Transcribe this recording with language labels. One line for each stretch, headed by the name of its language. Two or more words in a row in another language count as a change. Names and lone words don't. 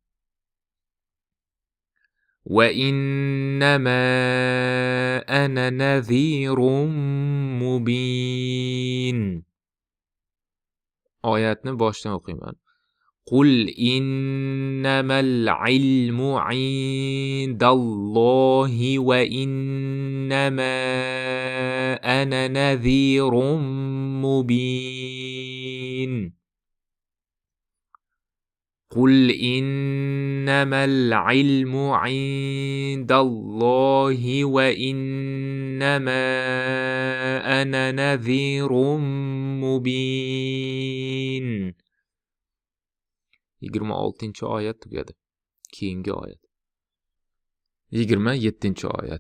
Arabic: وإنما أنا نذير مبين.
Uzbek: Oyatni boshdan o'qiyman.
Arabic: قل إنما العلم عند الله وإنما أنا نذير مبين. قل إنما العلم عند الله وإنما أنا نذير مبين.
Uzbek: 26-oyat tugadi. Keyingi oyat. 27-oyat.